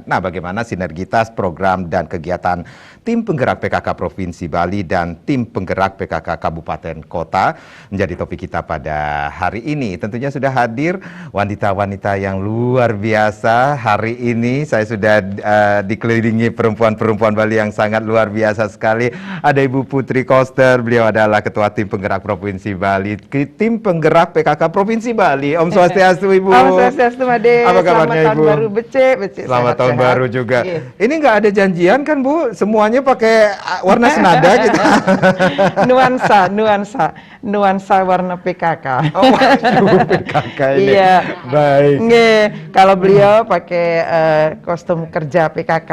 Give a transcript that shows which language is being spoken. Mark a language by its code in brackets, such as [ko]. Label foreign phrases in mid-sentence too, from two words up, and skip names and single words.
[id] Nah, bagaimana sinergitas program dan kegiatan tim penggerak PKK Provinsi Bali dan tim penggerak PKK Kabupaten Kota menjadi topik kita pada hari ini. Tentunya sudah hadir wanita-wanita yang luar biasa. Hari ini saya sudah dikelilingi perempuan-perempuan Bali yang sangat luar biasa sekali. Ada Ibu Putri Koster, beliau adalah Ketua Tim Penggerak Provinsi Bali, Tim Penggerak PKK Provinsi Bali. Om Swastiastu, Ibu. Om Swastiastu, Made. Apa kabarnya, Selamat Ibu? tahun baru, becek. Selamat tahun sehat. baru juga. Iya. Ini nggak ada janjian kan, Bu? Semuanya pakai warna senada gitu. nuansa warna PKK. Oh, waduh, PKK ini. Iya. Baik. Kalau beliau pakai kostum kerja PKK.